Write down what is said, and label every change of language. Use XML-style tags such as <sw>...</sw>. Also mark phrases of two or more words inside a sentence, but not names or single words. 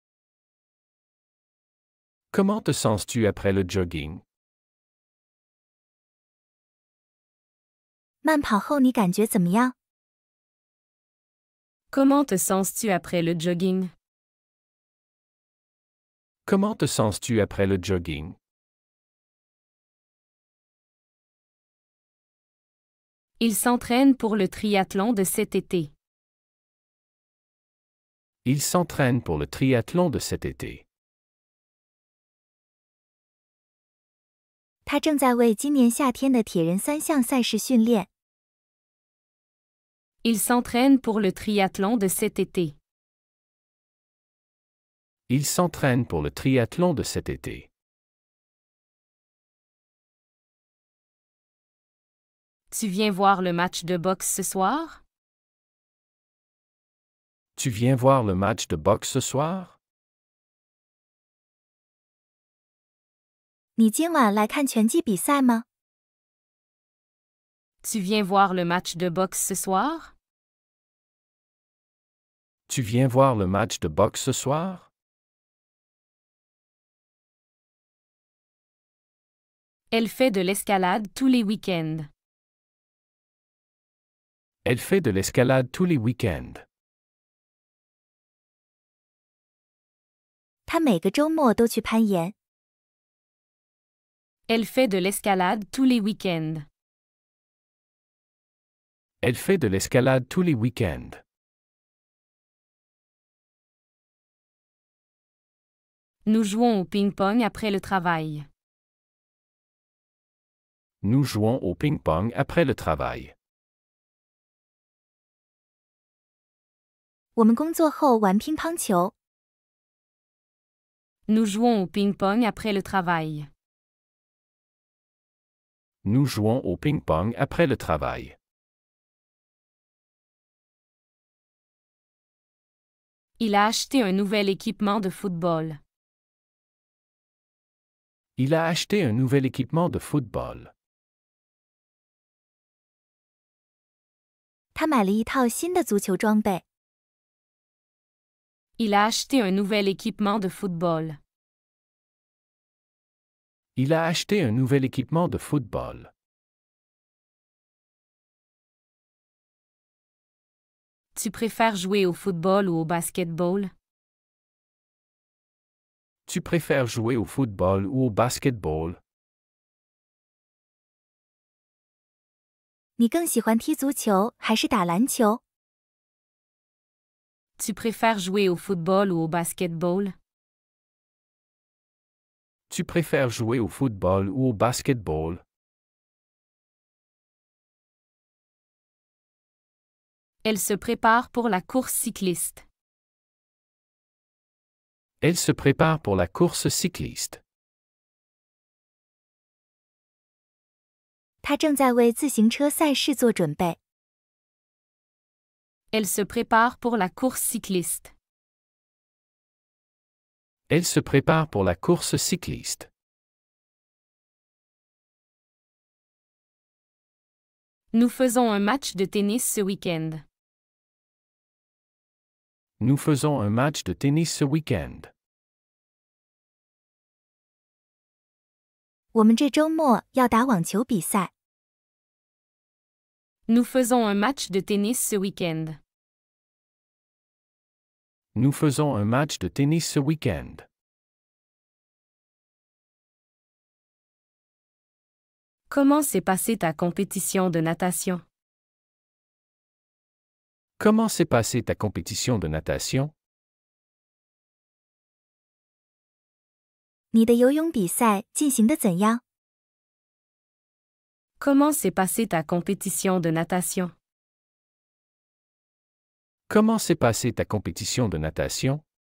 <fr>Comment te sens-tu après le jogging?</fr> <zh>慢跑后你感觉怎么样？</zh> <fr>Comment te sens-tu après le jogging? Comment te sens-tu après le jogging? Il s'entraîne pour le triathlon de cet été. Il s'entraîne pour le triathlon de cet été.</fr> <zh>他正在为今年夏天的铁人三项赛事训练。</zh> <fr>Il s'entraîne pour le triathlon de cet été. Il s'entraîne pour le triathlon de cet été. Tu viens voir le match de boxe ce soir? Tu viens voir le match de boxe ce soir?</fr> <zh>你今晚来看拳击比赛吗？</zh> <fr>Tu viens voir le match de boxe ce soir? Tu viens voir le match de boxe ce soir? Elle fait de l'escalade tous les week-ends. Elle fait de l'escalade tous les week-ends.</fr> <zh>他每个周末都去攀岩。</zh> <fr>Elle fait de l'escalade tous les week-ends. Elle fait de l'escalade tous les week-ends. Nous jouons au ping-pong après le travail. Nous jouons au ping-pong après le travail.</fr> <zh>我们工作后玩乒乓球。</zh> <fr>Nous jouons au ping-pong après le travail. Nous jouons au ping-pong après le travail. Il a acheté un nouvel équipement de football. Il a acheté un nouvel équipement de football.</fr> <zh>他买了一套新的足球装备。</zh> <fr>Il a acheté un nouvel équipement de football. Il a acheté un nouvel équipement de football. Tu préfères jouer au football ou au basketball? Tu préfères jouer au football ou au basketball?</fr> <zh>你更喜欢踢足球还是打篮球？</zh> <fr>Tu préfères jouer au football ou au basketball? Tu préfères jouer au football ou au basketball? Elle se prépare pour la course cycliste. Elle se prépare pour la course cycliste.</fr> <zh>他正在为自行车赛事做准备。</zh> <fr>Elle se prépare pour la course cycliste. Elle se prépare pour la course cycliste. Nous faisons un match de tennis ce week-end. Nous faisons un match de tennis ce week-end.</fr> <zh>我们这周末要打网球比赛。</zh> <fr>Nous faisons un match de tennis ce week-end. Nous faisons un match de tennis ce week-end. Comment s'est passée ta compétition de natation? Comment s'est passée ta compétition de natation?</fr> <zh>你的游泳比赛进行得怎样？</zh> <fr>Comment s'est passée ta compétition de natation? Comment s'est passée ta compétition de natation?</fr>